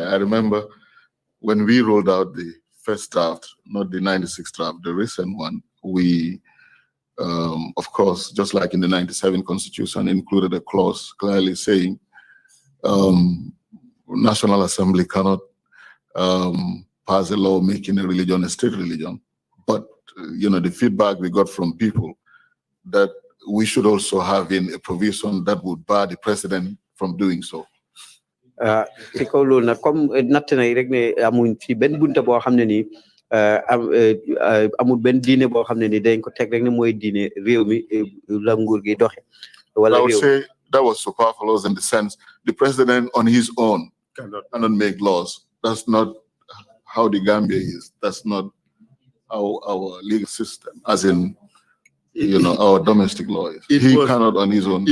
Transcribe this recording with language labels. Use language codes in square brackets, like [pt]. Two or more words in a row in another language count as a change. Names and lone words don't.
[en] I remember when we rolled out the first draft, not the 96 draft, the recent one, we, of course, just like in the 97 Constitution, included a clause clearly saying National Assembly cannot pass a law making a religion a state religion. But, you know, the feedback we got from people that we should also have in a provision that would bar the president from doing so. [wo] Ci kaw loolu nag comme natt na rek ne amuñ fi benn bunta boo xam ne nii amul benn diine boo xam ne ni dañ ko teg rek ne mooy diine réew mi la nguur gi doxe. [en] I would say that was superfluous in the sense the president on his own cannot make laws. That's not how the Gambia is. That's not our legal system, as in, you know, our domestic lawyers. He cannot on his own.